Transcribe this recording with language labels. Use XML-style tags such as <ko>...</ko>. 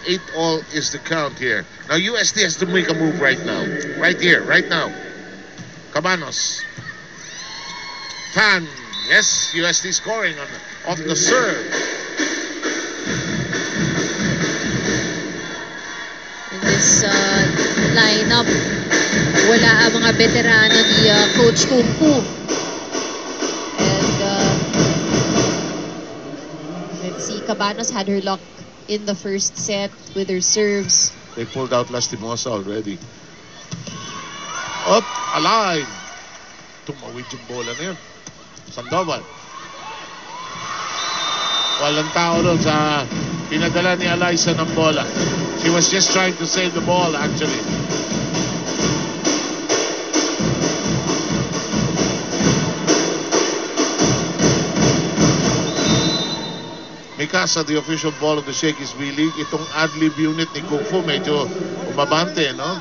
<en>8-all is the count here. Now USD has to make a move right now. Right here, right now. Cabanos. Tan. Yes, USD scoring off the serve.</en> <tl>In this lineup, wala ang mga veterano ni Coach Kung Fu.</tl> <en>And let's see, Cabanos had her luck in the first set with her serves. They pulled out Lastimosa already. Up, alive.</en> <tl>tumawid yung bola na yun. Sandoval. Walang tao doon sa pinadala ni Alyssa ng bola.</tl> <en>She was just trying to save the ball actually. Mikasa, the official ball of the Shakey's V-League.</en> <tl>Itong ad-lib unit ni Kung Fu medyo umabante, no?</tl>